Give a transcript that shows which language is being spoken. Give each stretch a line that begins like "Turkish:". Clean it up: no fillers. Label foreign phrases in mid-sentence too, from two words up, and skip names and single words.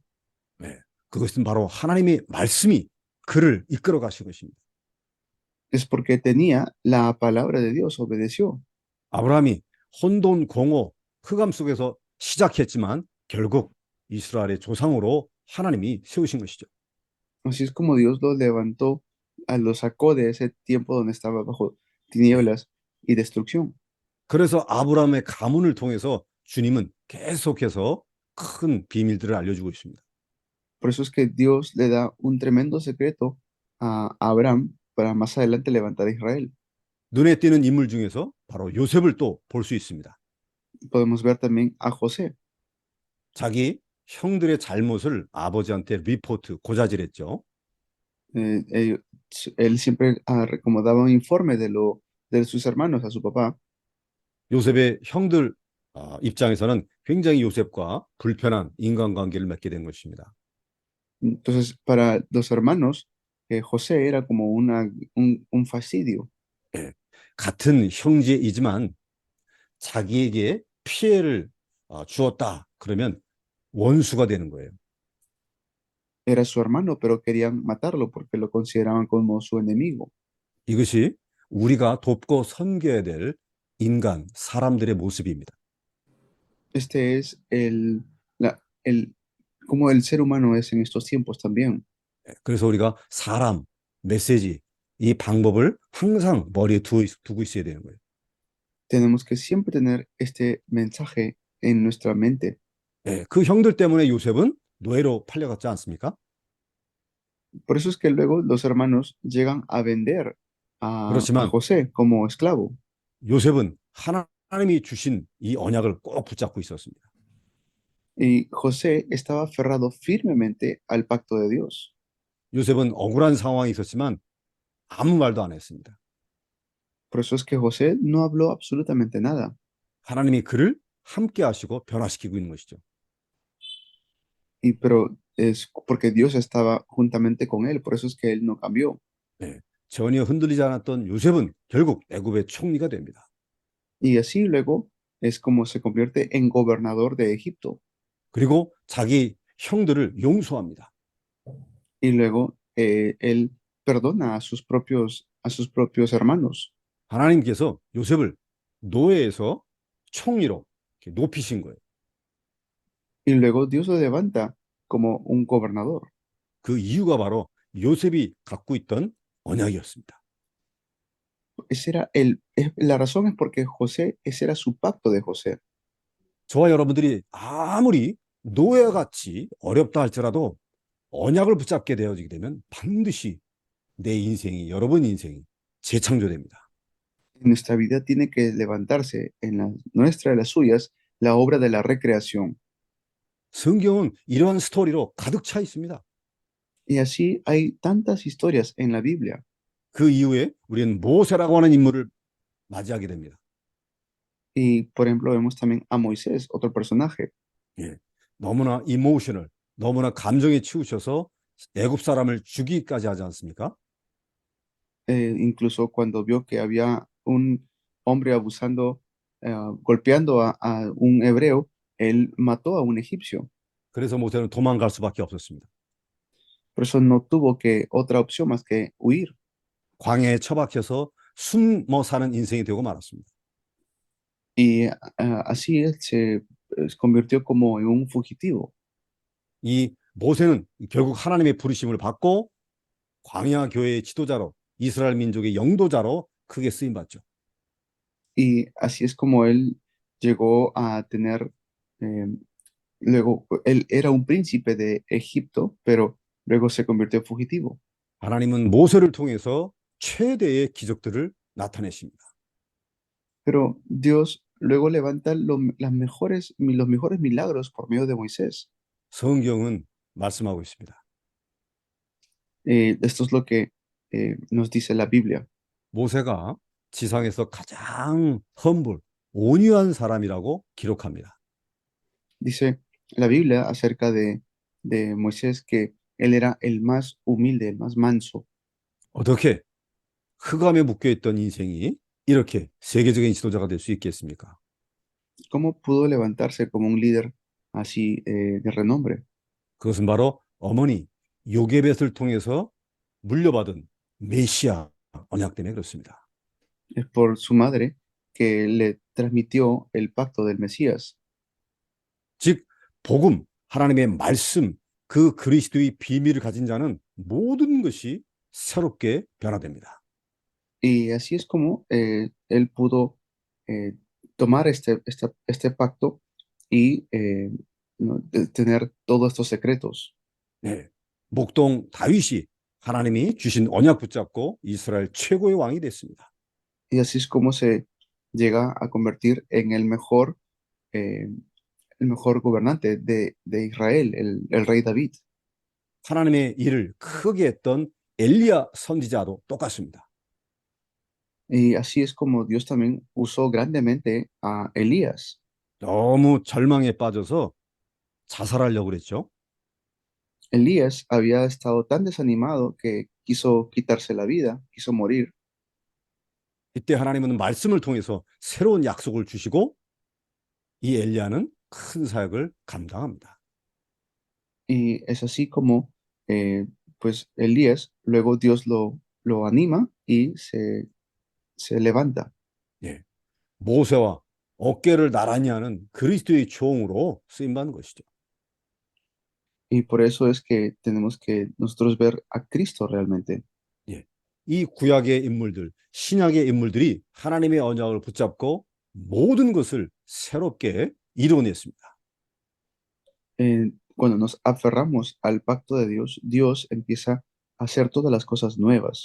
Korean: 그것은 바로 하나님의 말씀이 그를 이끌어 가신 것입니다.
Spanish: Es porque tenía la palabra de Dios, obedeció.
Korean: 아브라함이 혼돈, 공허, 흑암 속에서 시작했지만 결국 이스라엘의 조상으로 하나님이 세우신 것이죠.
Spanish: Así es como Dios lo levantó lo sacó de ese tiempo donde estaba bajo tinieblas y destrucción.
Korean: 그래서 아브라함의 가문을 통해서 주님은 계속해서 큰 비밀들을 알려주고 있습니다.
Spanish: Por eso es que Dios le da un tremendo secreto a Abraham para más adelante levantar a Israel.
Korean: 눈에 띄는 인물 중에서 바로 요셉을 또 볼 수 있습니다.
Spanish: Podemos ver también a José.
Korean: 자기 형들의 잘못을 아버지한테 리포트, 고자질했죠.
Spanish: Eh, eh, él siempre como daba un informe de sus hermanos a su papá.
Korean: 요셉의 형들 입장에서는 굉장히 요셉과 불편한 인간관계를 맺게 된 것입니다.
Spanish: Entonces, para los hermanos, José era como un fastidio.
Korean: 예, 같은 형제이지만 자기에게 피해를 주었다. 그러면 원수가 되는 거예요.
Spanish: Era su hermano, pero querían matarlo porque lo consideraban como su enemigo.
Korean: 이것이 우리가 돕고 섬겨야 될 인간, 사람들의 모습입니다.
Spanish: Este es como el ser humano es en estos tiempos también.
Korean: 그래서 우리가 사람, 메시지, 이 방법을 항상 머리에 두고 있어야 되는 거예요.
Spanish: Tenemos que siempre tener este mensaje en nuestra mente.
Korean: 예, 그 형들 때문에 요셉은 노예로 팔려갔지 않습니까?
Spanish: Por eso es que luego los hermanos llegan a vender a
Korean: 그렇지만
Spanish: José como esclavo.
Korean: 요셉은 하나님이 주신 이 언약을 꼭 붙잡고 있었습니다.
Spanish: Y José estaba aferrado firmemente al pacto de Dios.
Korean: 요셉은 억울한 상황이 있었지만 아무 말도 안 했습니다.
Spanish: Por eso es que José no habló absolutamente nada.
Korean: 하나님이 그를 함께 하시고 변화시키고 있는 것이죠.
Spanish: Pero es porque Dios estaba juntamente con él, por eso es que él no cambió.
Korean: 네, 전혀 흔들리지 않았던 요셉은 결국 애굽의 총리가 됩니다.
Spanish: Y así luego es como se convierte en gobernador de Egipto.
Korean: 그리고 자기 형들을 용서합니다.
Spanish: Y luego él perdona a sus propios hermanos.
Korean: 하나님께서 요셉을 노예에서 총리로 이렇게 높이신 거예요.
Spanish: Y luego Dios lo levanta como un gobernador.
Korean: 그 이유가 바로 요셉이 갖고 있던 언약이었습니다.
Spanish: La razón es porque ese era su pacto de José.
Korean: 저와 여러분들이 아무리 노예같이 어렵다 할지라도 언약을 붙잡게 되어지게 되면 반드시 내 인생이, 여러분 인생이 재창조됩니다.
Spanish: En nuestra vida tiene que levantarse, en la nuestra, las suyas, la obra de la recreación.
Korean: 성경은 이러한 스토리로 가득 차 있습니다.
Spanish: Y así hay tantas historias en la Biblia.
Korean: 그 이후에 우리는 모세라고 하는 인물을 맞이하게 됩니다.
Spanish: Y, por ejemplo, vemos también a Moisés, otro personaje.
Korean: 예, 너무나 이모셔널, 너무나 감정에 치우쳐서 애굽 사람을 죽이기까지 하지 않습니까?
Spanish: Incluso cuando vio que había un hombre abusando, golpeando a un hebreo, él mató a un egipcio.
Korean: 그래서 모세는 도망갈 수밖에 없었습니다.
Spanish: Por eso no tuvo otra opción más que huir.
Korean: 광야에 처박혀서 숨어 사는 인생이 되고 말았습니다.
Spanish: Y así él se convirtió como en un fugitivo.
Korean: 이 모세는 결국 하나님의 부르심을 받고 광야 교회의 지도자로, 이스라엘 민족의 영도자로 크게 쓰임 받죠.
Spanish: Y así es como él llegó a tener, luego él era un príncipe de Egipto, pero luego se convirtió en fugitivo.
Korean: 하나님은 모세를 통해서 최대의 기적들을 나타내십니다.
Spanish: Pero Dios luego levanta los mejores milagros por medio de Moisés.
Korean: 성경은 말씀하고 있습니다.
Spanish: Esto es lo que nos dice la Biblia.
Korean: 모세가 지상에서 가장 온유한 사람이라고 기록합니다.
Spanish: Dice la Biblia acerca de Moisés que él era el más humilde, el más manso.
Korean: 어떻게 흑암에 묶여있던 인생이 이렇게 세계적인 지도자가 될 수 있겠습니까?
Spanish: ¿Cómo pudo levantarse como un líder así de renombre?
Korean: 그것은 바로 어머니 요게벳을 통해서 물려받은 메시아 언약 때문에 그렇습니다.
Spanish: Es por su madre que le transmitió el pacto del Mesías.
Korean: 즉 복음, 하나님의 말씀, 그 그리스도의 비밀을 가진 자는 모든 것이 새롭게 변화됩니다.
Spanish: Y así es como él pudo eh, tomar este pacto y ¿no? Tener todos estos secretos.
Korean: 네. 목동 다윗이 하나님이 주신 언약 붙잡고 이스라엘 최고의 왕이 됐습니다.
Spanish: Y así es como se llega a convertir en eh, el mejor gobernante de Israel, el rey David.
Korean: 하나님의 일을 크게 했던 엘리야 선지자도 똑같습니다.
Spanish: Y así es como Dios también usó grandemente a Elías.
Korean: 너무 절망에 빠져서 자살하려고 그랬죠.
Spanish: Elías había estado tan desanimado que quiso quitarse la vida, quiso morir.
Korean: 이때 하나님은 말씀을 통해서 새로운 약속을 주시고 이 엘리야는 큰 사역을 감당합니다.
Spanish: Y es así como, pues, Elías, luego Dios lo anima y se levanta.
Korean: 예. 모세와 어깨를 나란히 하는 그리스도의 종으로 쓰임받는 것이죠.
Spanish: Y por eso es que tenemos que nosotros ver a Cristo realmente.
Korean: 예. 이 구약의 인물들, 신약의 인물들이 하나님의 언약을 붙잡고 모든 것을 새롭게 이루어냈습니다.
Spanish: Cuando nos aferramos al pacto de Dios, Dios empieza a hacer todas las cosas nuevas.